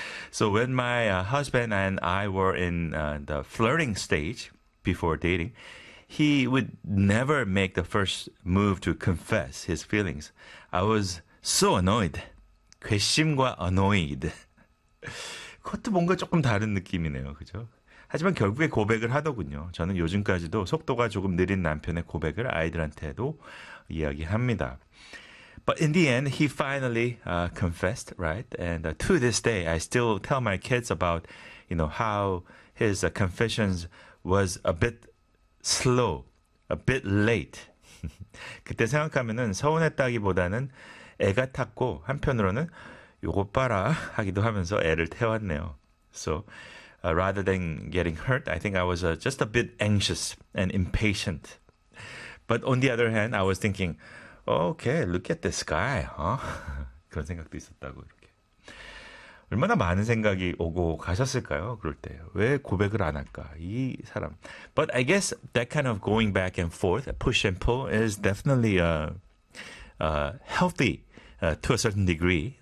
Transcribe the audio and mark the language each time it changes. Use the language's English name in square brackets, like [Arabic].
[English] So when my husband and I were in the flirting stage before dating, he would never make the first move to confess his feelings. I was so annoyed. 괘씸과 annoyed. [Korean] 그것도 뭔가 조금 다른 느낌이네요. 그죠? 하지만 결국에 고백을 하더군요. 저는 요즘까지도 속도가 조금 느린 남편의 고백을 아이들한테도 이야기합니다. [English] But in the end, he finally confessed, right? And to this day, I still tell my kids about, you know, how his confessions was a bit slow, a bit late. [Korean] 그때 생각하면은 서운했다기보다는 애 같았고 한편으로는 요것 봐라 하기도 하면서 애를 태웠네요. [English] So rather than getting hurt, I think I was just a bit anxious and impatient. But on the other hand, I was thinking, okay, look at this guy. Huh? [Korean] 그런 생각도 있었다고 이렇게. 얼마나 많은 생각이 오고 가셨을까요? 그럴 때 왜 고백을 안 할까? 이 사람. [English] But I guess that kind of going back and forth, push and pull, is definitely healthy to a certain degree.